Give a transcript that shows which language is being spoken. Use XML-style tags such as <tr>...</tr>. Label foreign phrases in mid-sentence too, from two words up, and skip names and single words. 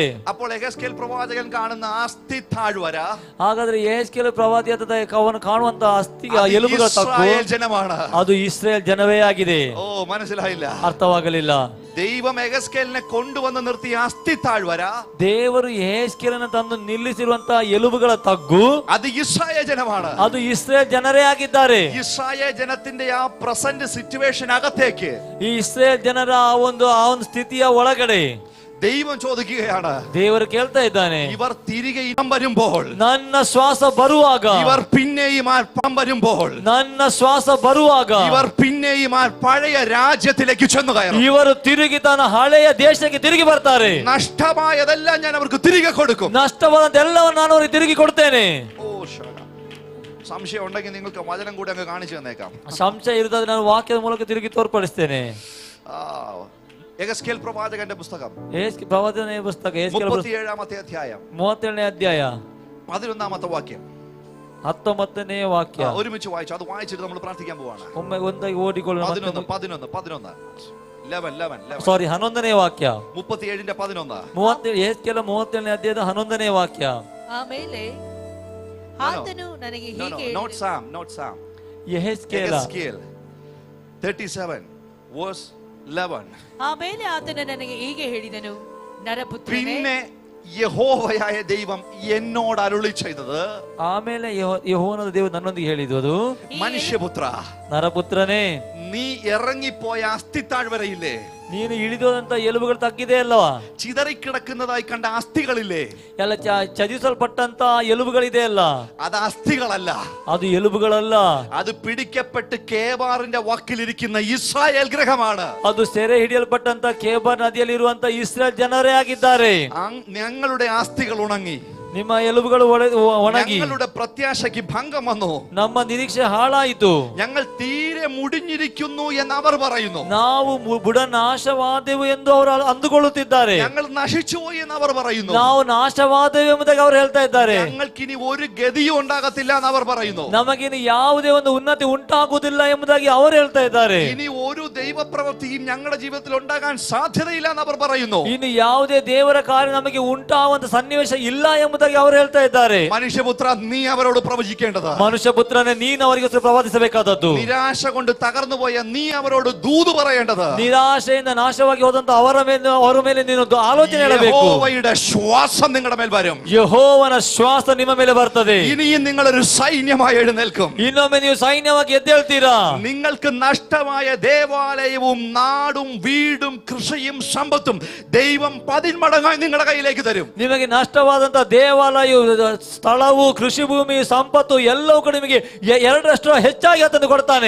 <ml>അപ്പോൾ യഹസ്കേൽ പ്രവാചകൻ കാണുന്ന അസ്ഥി താഴ്വര,</ml> <kn>ಹಾಗಾದ್ರೆ ಯೆಹೆಜ್ಕೇಲ ಪ್ರವಾದಿ ಅವನು ಕಾಣುವಂತ ಅಸ್ಥಿ ಎಲುಬುಗಳ ತಗ್ಗು</kn> <ml>ഇസ്രായേൽ ജനമാണ്.</ml> <kn>ಅದು ಇಸ್ರೇಲ್ ಜನವೇ ಆಗಿದೆ.</kn> <ml>ഓ, മനസ്സിലായില്ല.</ml> <kn>ಅರ್ಥವಾಗಲಿಲ್ಲ.</kn> <ml>ദൈവം യഹസ്കേലിനെ കൊണ്ടുവന്ന് നിർത്തിയ അസ്ഥി താഴ്വര,</ml> <kn>ದೇವರು ಯೆಹೆಜ್ಕೇಲನ ತಂದು ನಿಲ್ಲಿಸಿರುವಂತ ಎಲುಬುಗಳ ತಗ್ಗು</kn> <ml>അത് ഇസ്രായേൽ ജനമാണ്.</ml> <kn>ಅದು ಇಸ್ರೇಲ್ ಜನರೇ ಆಗಿದ್ದಾರೆ.</kn> <ml>ഇസ്രായേൽ ജനത്തിന്റെ ആ</ml> <en>present situation</en> <ml>അകത്തേക്ക്</ml> <kn>ಈ ಇಸ್ರೇಲ್ ಜನರ ಆ ಒಂದು ಸ್ಥಿತಿಯ ಒಳಗಡೆ</kn> <ml>ദൈവം ചോദിക്കുകയാണ്,</ml> <kn>ದೇವರು ಕೇಳ್ತಾ ಇದ್ದಾನೆ,</kn> <ml>ഇവർ തിരികെ ഇടം വരുമ്പോൾ,</ml> <kn>ನನ್ನ ಶ್ವಾಸ ಬರುವಾಗ,</kn> <ml>ഇവർ പിന്നെയും ആ പം വരുമ്പോൾ,</ml> <kn>ನನ್ನ ಶ್ವಾಸ ಬರುವಾಗ,</kn> <ml>ഇവർ പിന്നെയും ആ പഴയ രാജ്യത്തിലേക്ക് ചെന്നു കയറും.</ml> <kn>ಇವರು ತಿರುಗಿ ತನ್ನ ಹಳೆಯ ದೇಶಕ್ಕೆ ತಿರುಗಿ ಬರ್ತಾರೆ.</kn> <ml>നഷ്ടമായതെല്ലാം ഞാൻ അവർക്ക് തിരികെ കൊടുക്കും.</ml> <kn>ನಷ್ಟವಾದಂತ ಎಲ್ಲವನ್ನು ನಾನು ಅವರಿಗೆ ತಿರುಗಿ ಕೊಡ್ತೇನೆ.</kn> <ml>സംശയം ഉണ്ടെങ്കിൽ നിങ്ങൾക്ക് വചനം കൂടെ അങ്ങ് കാണിച്ചു തന്നേക്കാം.</ml> <kn>ಸಂಶಯ ಇರುತ್ತದೆ, ನಾನು ವಾಕ್ಯದ ಮೂಲಕ ತಿರುಗಿ ತೋರ್ಪಡಿಸ್ತೇನೆ.</kn> <ml>യഹസ്കേൽ പ്രവാചകന്റെ പുസ്തകം</ml> <kn>ಪ್ರವಾದನೆ ಪುಸ್ತಕ</kn> <ml>37-ാമത്തെ അധ്യായം</ml> <kn>37ನೇ ಅಧ್ಯಾಯ</kn> <ml>11-ാമത്തെ വാക്യം</ml> <kn>19ನೇ ವಾಕ್ಯ</kn> <ml>ഒരുമിച്ച് വായിച്ചു. അത് വായിച്ചിട്ട് നമ്മൾ പ്രാർത്ഥിക്കാൻ പോവാണ്.</ml> <kn>ಒಮ್ಮೆ ಒಂದಾಗಿ ಓದಿಕೊಳ್ಳೋಣ. 11 ಸಾರಿ 11ನೇ ವಾಕ್ಯ</kn> <ml>37ന്റെ 11.</ml> <kn>ಯೆಹೆಜ್ಕೇಲ 37ನೇ ಅಧ್ಯಾಯದ 11ನೇ ವಾಕ್ಯ. ಆಮೇಲೆ ಆತನು ನನಗೆ ಹೀಗೆ</kn> <en>not Sam.</en> <kn>ಯೆಹೆಜ್ಕೇಲ</kn> <en>37 verse 11.</en> <kn>ಆಮೇಲೆ ಆತನು ನನಗೆ ಹೀಗೆ ಹೇಳಿದನು, ನರಪುತ್ರನೇ,</kn> <ml>പിന്നെ യഹോവയായ ദൈവം എന്നോട് അരുളി ചെയ്തത്,</ml> <kn>ಆಮೇಲೆ ಯೆಹೋವನ ದೇವರು ನನ್ನೊಂದಿಗೆ ಹೇಳಿದ್ದು,</kn> <ml>മനുഷ്യപുത്ര,</ml> <kn>ನರಪುತ್ರನೇ,</kn> <ml>നീ ഇറങ്ങിപ്പോയ അസ്ഥിത്താഴ്വരയില്ലേ,</ml> <kn>ನೀನು ಇಳಿದಂತ ಎಲುಬುಗಳು ತಗ್ಗಿದೆ ಅಲ್ಲವಾ?</kn> <ml>ചിതറിക്കിടക്കുന്നതായി കണ്ട അസ്ഥികളില്ലേ,</ml> <kn>ಎಲ್ಲ ಚದಿಸಲ್ಪಟ್ಟಂತ ಎಲುಬುಗಳಿದೆ ಅಲ್ಲ,</kn> <ml>അത് അസ്ഥികളല്ല,</ml> <kn>ಅದು ಎಲುಬುಗಳಲ್ಲ,</kn> <ml>അത് പിടിക്കപ്പെട്ട് കേബാറിന്റെ വക്കിലിരിക്കുന്ന ഇസ്രായേൽ ഗൃഹമാണ്.</ml> <kn>ಅದು ಸೆರೆ ಹಿಡಿಯಲ್ಪಟ್ಟಂತ ಕೇಬಾರ್ ನದಿಯಲ್ಲಿರುವಂತ ಇಸ್ರೇಲ್ ಜನರೇ ಆಗಿದ್ದಾರೆ.</kn> <ml>ഞങ്ങളുടെ അസ്ഥികൾ ഉണങ്ങി,</ml> <kn>ನಿಮ್ಮ ಎಲುಬುಗಳು ಒಣಗಿ,</kn> <ml>ഞങ്ങളുടെ പ്രത്യാശയ്ക്ക് ഭംഗം വന്നു,</ml> <kn>ನಮ್ಮ ನಿರೀಕ್ಷೆ ಹಾಳಾಯಿತು,</kn> <ml>ഞങ്ങൾ തീരെ മുടിഞ്ഞിരിക്കുന്നു എന്ന് അവർ പറയുന്നു,</ml> <kn>ನಾವು ಬುಡನಾಶವಾದೆವು ಎಂದು ಅವರು ಅಂದುಕೊಳ್ಳುತ್ತಿದ್ದಾರೆ,</kn> <ml>ഞങ്ങൾ നശിച്ചുപോയി എന്ന് അവർ പറയുന്നു,</ml> <kn>ನಾವು ನಾಶವಾದೆವು ಎಂಬುದಾಗಿ ಅವರು ಹೇಳ್ತಾ ಇದ್ದಾರೆ,</kn> <ml>ഞങ്ങൾക്കിനി ഒരു ഗതിയും ഉണ്ടാകത്തില്ല എന്ന് അവർ പറയുന്നു,</ml> <kn>ನಮಗಿനി ಯಾವುದೇ ಒಂದು ಉನ್ನತಿ ಉಂಟಾಗುವುದಿಲ್ಲ ಎಂಬುದಾಗಿ ಅವರು ಹೇಳ್ತಾ ಇದ್ದಾರೆ,</kn> <ml>ഇനി ഒരു ദൈവപ്രവൃത്തിയും ഞങ്ങളുടെ ജീവിതത്തിൽ ഉണ്ടാകാൻ സാധ്യതയില്ല എന്ന് അവർ പറയുന്നു.</ml> <kn>ಇನ್ನು ಯಾವುದೇ ದೇವರ ಕಾರ್ಯ ನಮಗೆ ಉಂಟಾಗುವಂತ ಸನ್ನಿವೇಶ ಇಲ್ಲ ಎಂಬುದಾಗಿ ಎಂಬುದಾಗಿ ಅವರು ಹೇಳ್ತಾ ಇದ್ದಾರೆ.</kn> <ml>മനുഷ്യപുത്ര നീ അവരോട് പ്രവചിക്കേണ്ടത്.</ml> <kn>ಮನುಷ್ಯಪುತ್ರನೇ ನೀನು ಅವರಿಗೆ ಪ್ರವಾದಿಸಬೇಕಾದದ್ದು.</kn> <ml>നിരാശ കൊണ്ട് തകർന്നു പോയ നീ അവരോട് ദൂത് പറയേണ്ടത്.</ml> <kn>ನಿರಾಶೆಯಿಂದ ನಾಶವಾಗಿ ಹೋದಂತ ಅವರ ಮೇಲೆ ನೀನು ಆಲೋಚನೆ ಹೇಳಬೇಕು.</kn> <ml>യഹോവയുടെ ശ്വാസം നിങ്ങളുടെ മേൽ വരും.</ml> <kn>ಯೆಹೋವನ ಶ್ವಾಸ ನಿಮ್ಮ ಮೇಲೆ ಬರ್ತದೆ.</kn> <ml>ഇനിയും നിങ്ങളൊരു സൈന്യമായി എഴുന്നേൽക്കും.</ml> <kn>ಇನ್ನೊಮ್ಮೆ ನೀವು ಸೈನ್ಯವಾಗಿ ಎದ್ದೇಳ್ತೀರಾ.</kn> <ml>നിങ്ങൾക്ക് നഷ്ടമായ ദേവാലയവും നാടും വീടും കൃഷിയും സമ്പത്തും ദൈവം 10 മടങ്ങായി നിങ്ങളുടെ കയ്യിലേക്ക് തരും.</ml> <kn>ನಿಮಗೆ ನಷ್ಟವಾದಂತ ದೇವಾಲಯ, ಸ್ಥಳವು, ಕೃಷಿ ಭೂಮಿ, ಸಂಪತ್ತು ಎಲ್ಲವೂ ಕೂಡ ನಿಮಗೆ 2ರಷ್ಟು ಹೆಚ್ಚಾಗಿ ತಂದು ಕೊಡ್ತಾನೆ.</kn>